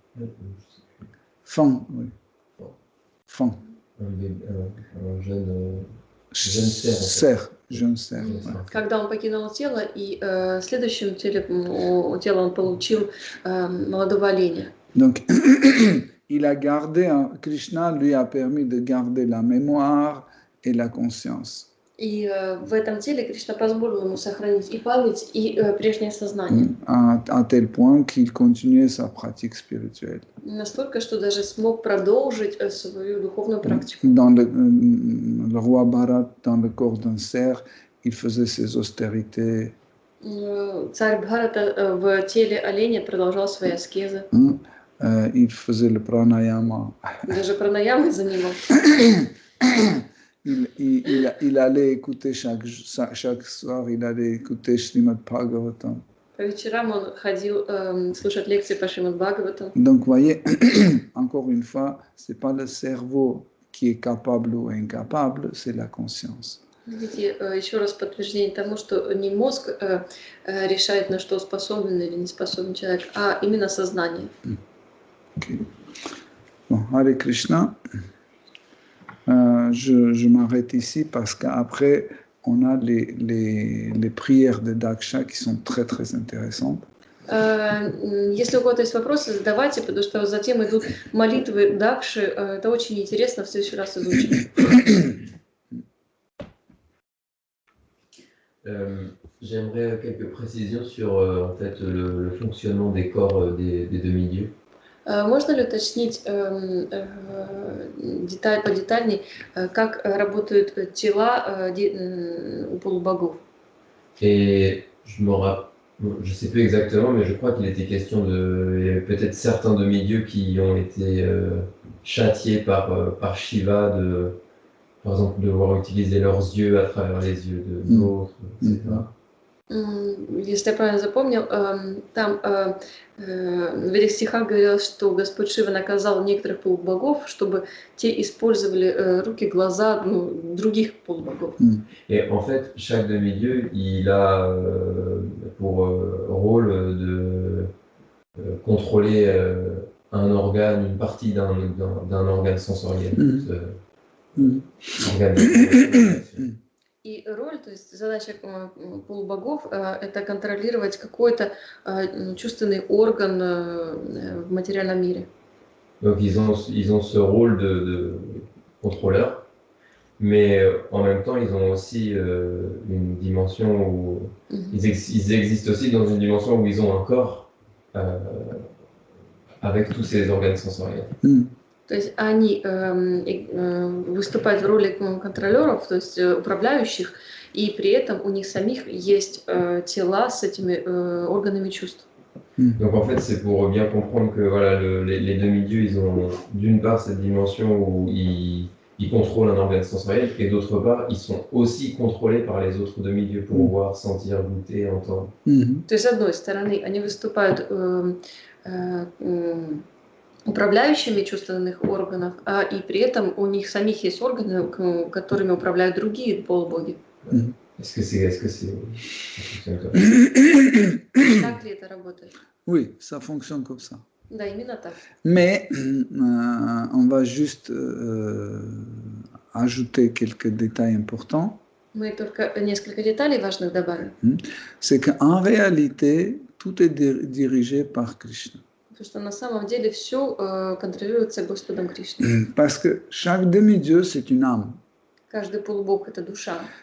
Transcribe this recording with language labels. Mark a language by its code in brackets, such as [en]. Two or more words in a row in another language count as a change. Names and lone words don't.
[fr] Fan, oui. Fan. Un jeune cerf. [ru] Когда он покинул тело, и следующим телом он получил молодого оленя. [fr] Donc, il a gardé, Krishna lui a permis de garder la mémoire et la conscience. [ru] И в этом теле Кришна позволил ему сохранить и память, и прежнее сознание. [fr] À tel point qu'il continuait sa pratique spirituelle. [ru] Настолько, что даже смог продолжить свою духовную практику. [fr] Dans le roi Bharat, dans le corps d'un cerf, il faisait ses austérités. [ru] Царь Бхарата в теле оленя продолжал свои аскезы. [fr] Il faisait le pranayama. [ru] Даже пранаямой занимался. [fr] Il allait écouter chaque soir, il allait écouter Srimad Bhagavatam. [ru] По вечерам он ходил слушать лекции по Шримад Бхагаватам. [fr] Donc, vous voyez, encore une fois, c'est pas le cerveau qui est capable ou incapable, c'est la conscience. [ru] Видите, еще раз подтверждение тому, что не мозг решает, на что способен или не способен человек, а именно сознание. [fr] Okay. Bon, Hare Krishna. Je m'arrête ici parce qu'après, on a les prières de Daksha qui sont très, très intéressantes. [ru] Если у кого-то есть вопросы, задавайте, потому что затем идут молитвы Дакши. Это очень интересно, в следующий раз изучим. [fr] J'aimerais quelques précisions sur en fait, le fonctionnement des corps des demi-dieux. [ru] Можно ли уточнить подетальней, как работают тела у полубогов? [fr] Et je Je ne sais plus exactement, mais je crois qu'il était question de... Il y avait peut-être certains demi-dieux qui ont été châtiés par Shiva, par exemple, de devoir utiliser leurs yeux à travers les yeux d'autres, etc. [ru] Если я правильно запомнил, там в этих стихах говорилось, что Господь Шива наказал некоторых полубогов, чтобы те использовали руки, глаза других полубогов. [fr] Et en fait, chaque demi-dieu, il a pour rôle de contrôler un organe, une partie d'un organe sensoriel. Organe de [ru] И роль, то есть задача полубогов, это контролировать какой-то чувственный орган в материальном мире. [fr] Donc ils ont ce rôle de contrôleur, mais en même temps ils ont aussi une dimension où ils existent aussi dans une dimension où ils ont un corps avec tous ces organes sensoriels. [ru] То есть они выступают в роли контролеров, то есть управляющих, и при этом у них самих есть тела с этими органами чувств. [fr] Donc en fait, c'est pour bien comprendre que voilà, les demi-dieux, ils ont d'une part cette dimension où ils contrôlent un organe sensoriel, et d'autre part, ils sont aussi contrôlés par les autres demi-dieux pour voir, sentir, goûter, entendre. [ru] То есть, с одной стороны, они выступают управляющими чувственных органов, и при этом у них самих есть органы, которыми управляют другие полубоги. [fr] Est-ce que c'est ça fonctionne comme ça? [ru] Так ли это работает? [fr] Oui, ça fonctionne comme ça. [ru] Да, именно так. [fr] Mais on va juste ajouter quelques détails importants. [ru] Мы только несколько деталей важных добавим. [fr] C'est qu'en réalité, tout est dirigé par Krishna. [ru] Потому что на самом деле все контролируется Господом Кришной. [fr] Parce que chaque demi-dieu, c'est une âme. [ru] Каждый полубог — это душа.